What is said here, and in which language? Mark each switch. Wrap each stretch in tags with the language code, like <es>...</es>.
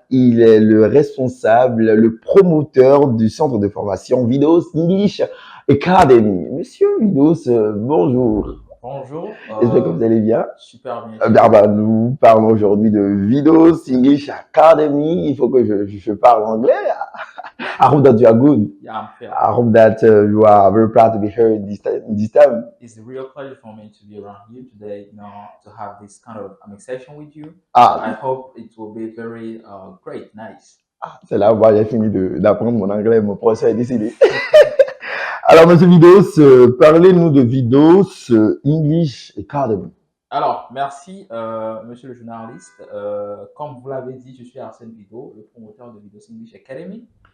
<fr>Il est le responsable, le promoteur du centre de formation Vidos English Academy. Monsieur Vidos, bonjour. Bonjour, J'espère que vous allez bien. super bien. Nous parlons aujourd'hui de Vidos English Academy. Il faut que je parle anglais.</fr> <en>I hope that you are good. Yeah, I'm fair. I hope that you are very proud to be here this time. It's a real pleasure for me to be around you today, to have this kind of session with you. I hope it will be very great, nice.</en> <fr>C'est là où j'ai fini d'apprendre mon anglais. Mon professeur est décidé. Alors, monsieur Vidos, parlez-nous de Vidos English Academy. Alors, merci, monsieur le journaliste. Comme vous l'avez dit, je suis Arsène Vido, le promoteur de Vidos English Academy.</fr>